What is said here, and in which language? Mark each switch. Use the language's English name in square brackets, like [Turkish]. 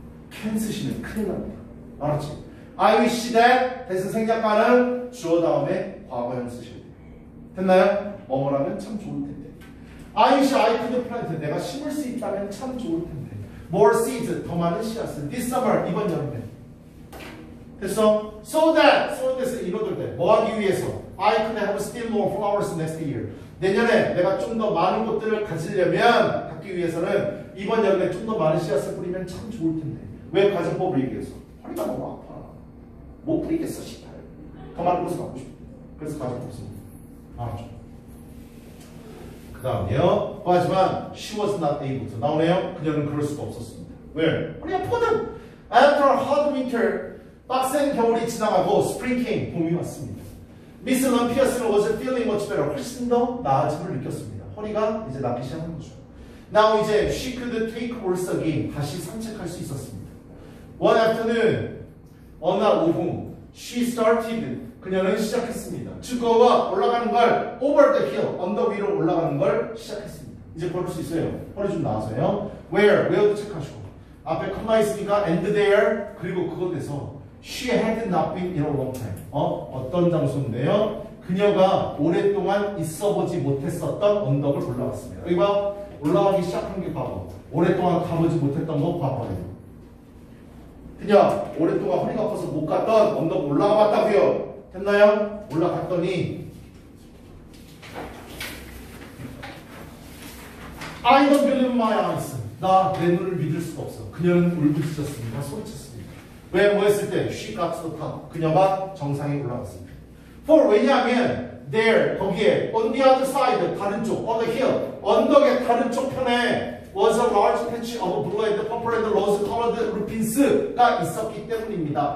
[Korean] 캔 쓰시면 큰일 납니다. 알았지? [English] I wish that [Korean] 대신 생략가는 주어 다음에 과거형 쓰셔야 돼요. 됐나요? 뭐뭐라면 참 좋을 텐데. [English] I wish I could plant. [Korean] 내가 심을 수 있다면 참 좋을 텐데. [English] More seeds. [Korean] 더 많은 씨앗을. [English] This summer. [Korean] 이번 여름에. 됐어? So that을 이뤄둘 때. 뭐 하기 위해서? [English] I could have still more flowers next year. [Korean] 내년에 내가 좀 더 많은 꽃들을 가지려면 갖기 위해서는 이번 여름에 좀 더 많은 씨앗을 뿌리면 참 좋을 텐데. 왜 가정법을 얘기해서? 허리가 너무 아파. 못 뿌리겠어, 씨발. 더 많은 꽃을 갖고 싶어. 그래서 가정법 씁니다. 알았죠? 그 다음에요. [English] 하지만 she was not able to. [Korean] 나오네요. 그녀는 그럴 수가 없었습니다. 왜? 허리 아프거든. [English] After a hard winter, [Korean] 빡센 겨울이 지나가고 [English] spring came. [Korean] 봄이 왔습니다. [English] 미스 럼피어스는 was feeling much better. [Korean] 훨씬 더 나아짐을 느꼈습니다. 허리가 이제 낫기 시작한 거죠. [English] Now 이제 she could take horse again. [Korean] 다시 산책할 수 있었습니다. [English] One afternoon, [Korean] 어느 날 오후, [English] she started. [Korean] 그녀는 시작했습니다. [English] to go up, [Korean] 올라가는 걸 [English] over the hill, [Korean] 언덕 위로 올라가는 걸 시작했습니다. 이제 걸을 수 있어요. 허리 좀 나와서요. where도 체크하시고 앞에 컴마 있으니까 [English] and there, [Korean] 그리고 그것에서 [English] she had not been in a long time. [Korean] 어떤 장소인데요? 그녀가 오랫동안 있어보지 못했었던 언덕을 올라갔습니다. 여기 봐. 올라가기 시작한 게 과거. 오랫동안 가보지 못했던 거 과거예요. 그냥 오랫동안 허리가 아파서 못 갔던 언덕 올라가 봤다고요. 됐나요? 올라갔더니 [English] I don't believe my eyes. [Korean] 나 내 눈을 믿을 수가 없어. 그녀는 울부짖었습니다. 소리쳤습니다. 왜 뭐 했을 때? [English] She got to the top. [Korean] 그녀가 정상에 올라갔습니다. [English] For [Korean] 왜냐하면 [English] there 거기에 on the other side 다른 쪽 on the hill [Korean] 언덕의 다른 쪽 편에 [English] was a large patch of blue and purple and rose colored rupins가 [Korean] 있었기 때문입니다.